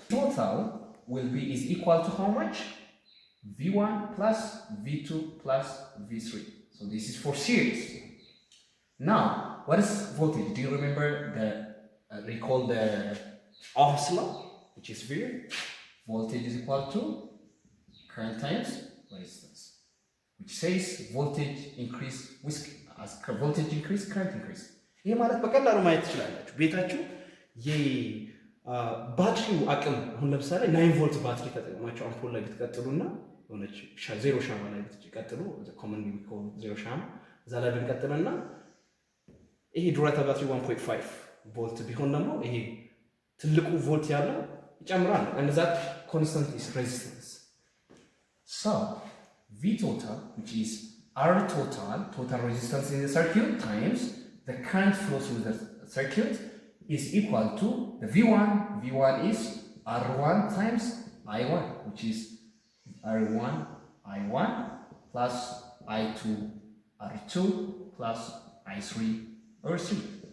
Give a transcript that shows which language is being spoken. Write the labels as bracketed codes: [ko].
[en] Total is equal to how much? V1 plus V2 plus V3. So this is for series. Now, what is voltage? Do you remember recall the Ohm's law, which is here? Voltage is equal to current times resistance. which says voltage increase with as voltage increase current increase። [am] ይሄ ማለት በቀላሉ ማየት ትችላላችሁ። ቤታችሁ የባትሪው አቅም አሁን ለምሳሌ 9 ቮልት ባትሪ ተጠቅማችሁ አምፖል ላይ ብትቀጥሉና የሆነች ዜሮ ሻማ ላይ ብትቀጥሉ ኮመን ቢኮል ዜሮ ሻማ እዛ ላይ ብንቀጥልና ይሄ ዱራታ ባትሪ 1.5 ቮልት ቢሆን ደግሞ ይሄ ትልቁ ቮልት ያለው ይጨምራል [en] and that constant is resistance. So V total, which is R total resistance in the circuit times the current flow through the circuit is equal to the V1. V1 is R1 times I1, which is R1 I1 plus I2 R2 plus I3 R3.